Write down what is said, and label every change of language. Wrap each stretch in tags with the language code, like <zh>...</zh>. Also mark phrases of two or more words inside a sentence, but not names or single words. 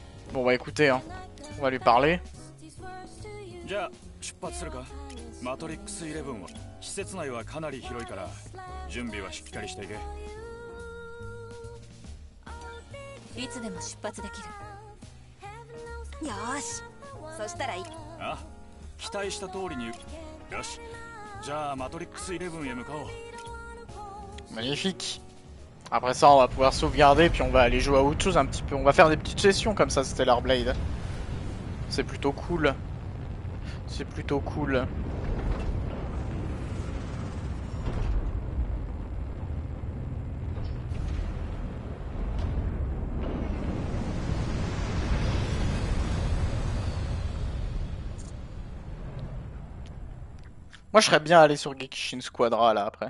<fr>Bon bah écoutez, hein, on va lui parler.</fr> <ja>じゃあ出発するか。マトリックス11は施設内はかなり広いから準備はしっかりしていけ。いつでも出発できる。よーし、そしたらいい。あ、期待した通りに。よし、じゃあマトリックス11へ向かおう。</ja> <fr>Magnifique. Après ça, on va pouvoir sauvegarder, puis on va aller jouer à autre chose un petit peu. On va faire des petites sessions comme ça, Stellar Blade. C'est plutôt cool. C'est plutôt cool. Moi, je serais bien allé sur Gekishin Squadra là après.</fr>